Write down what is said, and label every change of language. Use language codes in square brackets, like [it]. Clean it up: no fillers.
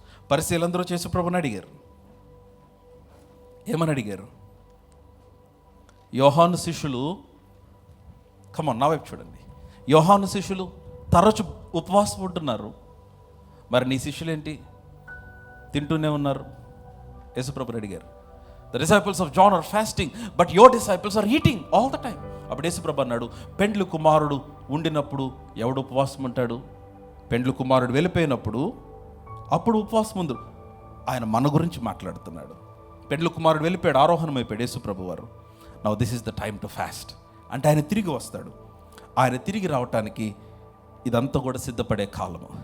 [te] పరిశీలందరూ వచ్చి యేసుప్రభుని అడిగారు. ఏమని అడిగారు? యోహాను శిష్యులు, కమాన్ నా వైపు చూడండి, యోహాను శిష్యులు తరచు ఉపవాసం ఉంటున్నారు, మరి నీ శిష్యులు ఏంటి తింటూనే ఉన్నారు? యేసుప్రభుని అడిగారు. [en] The disciples of John are fasting, but your disciples are eating all the time. [te] అప్పుడు యేసుప్రభు అన్నాడు, పెండ్లి కుమారుడు ఉండినప్పుడు ఎవడు ఉపవాసం ఉంటాడు? పెండ్లి కుమారుడు వెళ్ళిపోయినప్పుడు అప్పుడు ఉపవాసం ఉంది. ఆయన మన గురించి మాట్లాడుతున్నాడు. పెండ్లి కుమారుడు వెళ్ళిపోయాడు, ఆరోహణం అయిపోయాడు యేసుప్రభు వారు. [en] Now this is the time to fast. [te] అంటే ఆయన తిరిగి వస్తాడు. ఆయన తిరిగి రావటానికి ఇదంతా కూడా సిద్ధపడే కాలము.